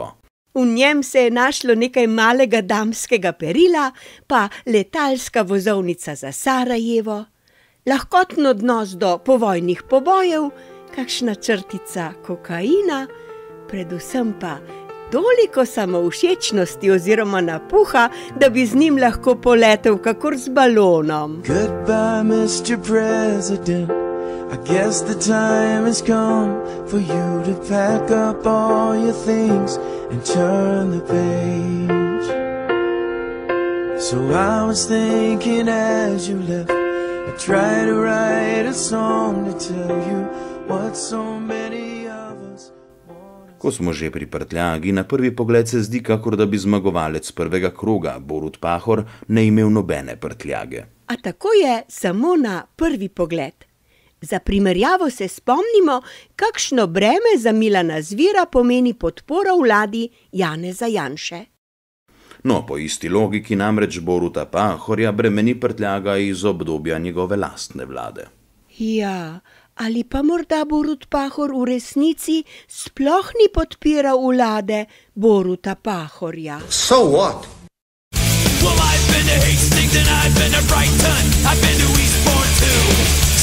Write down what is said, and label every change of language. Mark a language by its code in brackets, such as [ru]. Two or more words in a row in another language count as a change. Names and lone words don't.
[sl] V njem se je našlo nekaj malega damskega perila, pa letalska vozovnica za Sarajevo, lahkoten odnos do povojnih pobojev, kakšna črtica kokaina, predvsem pa toliko samovšečnosti oziroma napuha, da bi z njim lahko poletel kakor z balonom. [en] Goodbye, Mr. President. I guess the time has come for you to pack up all your things and turn the page. So I was thinking as you left, I tried to write a song to tell you what so many of us wanted. [sl] Ko smo že pri prtljagi, na prvi pogled se zdi, kakor da bi zmagovalec prvega kroga, Borut Pahor, ne imel nobene prtljage. A tako je samo na prvi pogled. Za primerjavo se spomnimo, kakšno breme za Milana Zvira pomeni podpora vladi Janeza Janše. No, po isti logiki namreč Boruta Pahorja bremeni prtljaga iz obdobja njegove lastne vlade. Ja, ali pa morda Borut Pahor v resnici sploh ni podpiral vlade Boruta Pahorja. [en] So what? Well, I've been to Hastings and I've been to Brighton, I've been to Eastbourne too.